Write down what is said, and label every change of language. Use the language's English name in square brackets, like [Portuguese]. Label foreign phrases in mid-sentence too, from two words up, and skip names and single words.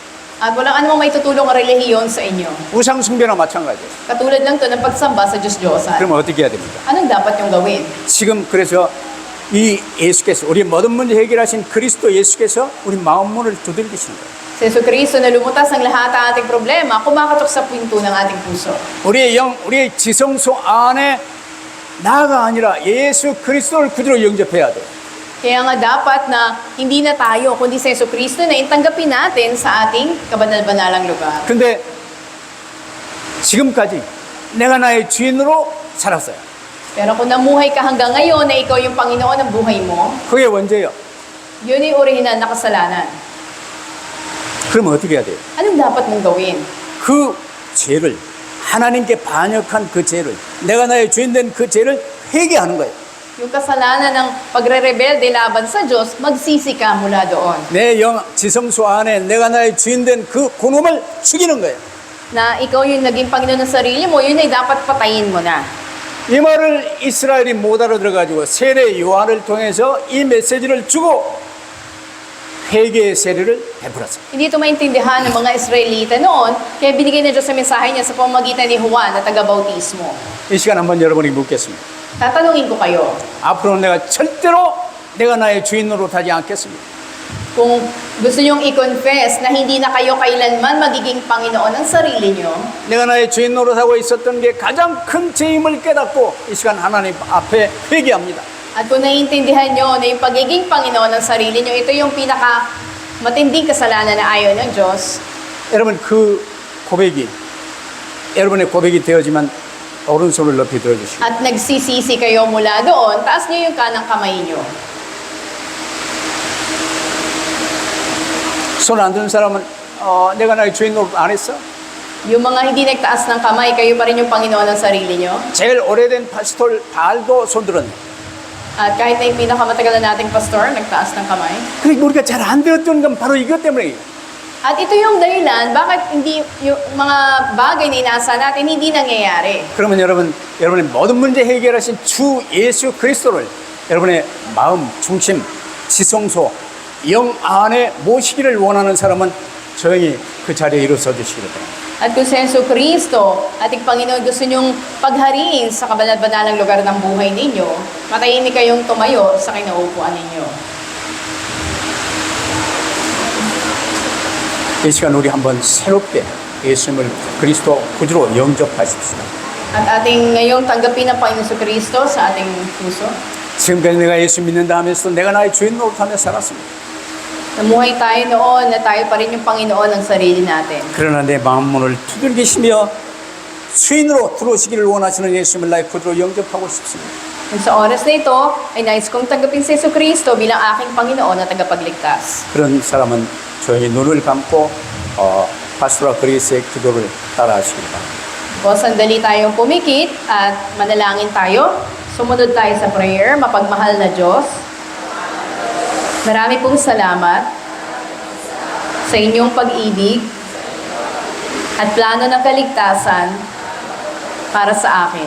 [Filipino] At walang anumang may tutulong ang relihiyon sa inyo. [Korean] 우상 숭배나 마찬가지예요. [Filipino] Katulad lang to ng pagsamba sa Diyos-Diyosan. [Korean] 그럼 어떻게 해야 됩니까? [Filipino] Anong dapat yung gawin? [Korean] 지금 그래서 이 예수께서 우리 모든 문제 해결하신 그리스도 예수께서 우리 마음 문을 두들기시는 거예요. [Filipino] Si Jesucristo na lumutas ang lahat ng ating problema, kumakatok sa pinto ng ating puso. [Korean] 우리의 영, 우리의 지성소 안에 나가 아니라 예수 그리스도를 그대로 영접해야 돼. [Filipino] Kaya nga dapat na hindi na tayo, kundi si Jesucristo na itanggapin natin sa ating kabanal-banalang lugar. [Korean] 근데 지금까지 내가 나의 주인으로 살았어요. [Filipino] Pero kung namuhay ka hanggang ngayon na ikaw yung Panginoon ng buhay mo, [Korean] 그게 원죄예요. [Filipino] yun yung orihinal na kasalanan. [Korean] 그러면 어떻게 해야 돼요? [Filipino] Anong dapat mong gawin? [Korean] 그 죄를, 하나님께 반역한 그 죄를, 내가 나의 주인 된 그 죄를 회개하는 거예요. [Filipino] Yung kasalanan ng pagre-rebelde laban sa Diyos, magsisi ka mula doon. [Korean] 내 영 지성소 안에 내가 나의 주인 된 그 그놈을 죽이는 거예요. [Filipino] Na ikaw yung naging Panginoon ng sarili mo, yun ay dapat patayin mo na. [Korean] 이 말을 이스라엘이 못 알아들어가지고 세례 요한을 통해서 이 메시지를 주고 회개의 세례를 베풀었어요. [Filipino] Hindi ito maintindihan ng mga Israelita noon, kaya binigay na Diyos sa mensahe niya sa pamamagitan ni Juan na taga-bautismo. [Korean] 이 시간 한번 여러분에게 묻겠습니다. [Filipino] Tatanungin ko kayo, [Korean] 앞으로는 내가 절대로 내가 나의 주인으로 타지 않겠습니다. [Filipino] kung gusto nyong i-confess na hindi na kayo kailanman magiging Panginoon ng sarili nyo, [Korean] 내가 나의 주인으로 살고 있었던 게 가장 큰 죄임을 깨닫고 이 시간 하나님 앞에 회개합니다. [Filipino] at kung naiintindihan nyo na yung pagiging Panginoon ng sarili nyo, ito yung pinaka matinding kasalanan na ayaw ng Diyos, [Korean] 여러분 그 고백이 여러분의 고백이 되어지만 오른손을 높이 들어주시고 [Filipino] at nagsisisi kayo mula doon, taas nyo yung kanang kamay nyo. [Korean] 손 안 드는 사람은 내가 나의 주인으로 안 했어? [Filipino] Yung mga hindi nagtaas ng kamay, kayo pa rin yung Panginoon ng sarili nyo. [Korean] 제일 오래된 파스톨 발도 손 들었네. [Filipino] At kahit na yung pinakamatagal na nating pastor, nagtaas ng kamay. [Korean] 그러니까 우리가 잘 안 들었던 건 바로 이것 때문에 [Filipino] At ito yung dahilan, bakit hindi yung mga bagay na inasa natin hindi nangyayari. [Korean] 그러면 여러분의 모든 문제 해결하신 주 예수 그리스도를 여러분의 마음, 중심, 지성소, 영 안에 모시기를 원하는 사람은 조용히 그 자리에 일어서 주시기 바랍니다. [Filipino] At kung si Yesu Cristo, ating Panginoon, gusto nyong paghariin sa kabanal-banalang lugar ng buhay ninyo, matahimik kayong tumayo sa kinaupuan ninyo. [Korean] 이 시간 우리 한번 새롭게 예수님을 그리스도 구주로 영접하십시다. [Filipino] At ating ngayong tanggapin ang Panginoon Yesu Cristo sa ating puso. [Korean] 지금까지 내가 예수 믿는다 하면서 내가 나의 주인으로 하며 살았습니다. [Filipino] Namuhay tayo noon na tayo pa rin yung Panginoon ng sarili natin. [Korean] 그러나 내 마음 문을 두들기시며 주인으로 들어오시기를 원하시는 예수님을 나의 구주로 영접하고 싶습니다. [Filipino] At sa oras na ito, ay nais kong tanggapin si Yesu Cristo bilang aking Panginoon na tagapagligtas. [Korean] 그런 사람은 조용히 눈을 감고 파스토라 그리스의 기도를 따라하시기 바랍니다. [Filipino] O sandali tayong pumikit at manalangin tayo. Sumunod tayo sa prayer, mapagmahal na Diyos. Marami pong salamat sa inyong pag-ibig at plano ng kaligtasan para sa akin.